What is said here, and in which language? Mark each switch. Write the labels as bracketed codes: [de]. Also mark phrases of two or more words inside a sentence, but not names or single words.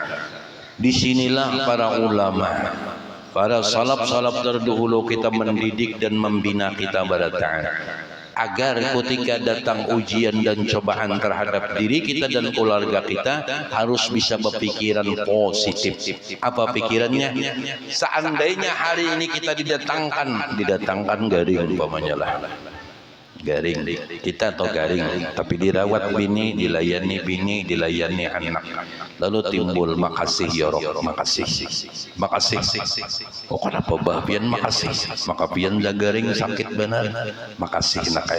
[id] Disinilah para ulama, para salaf terdahulu kita mendidik dan membina kita pada ta'ala, agar ketika datang ujian dan cobaan terhadap diri kita dan keluarga kita harus bisa berpikiran positif. Apa pikirannya? Seandainya hari ini kita didatangkan garing umpamanya lah. [bjn] Garing kita atau garing, tapi dirawat bini, dilayani anak, lalu timbul makasih ya Rob, makasih. Oh kenapa bah pian makasih? Maka pian garing sakit benar, makasih nakai.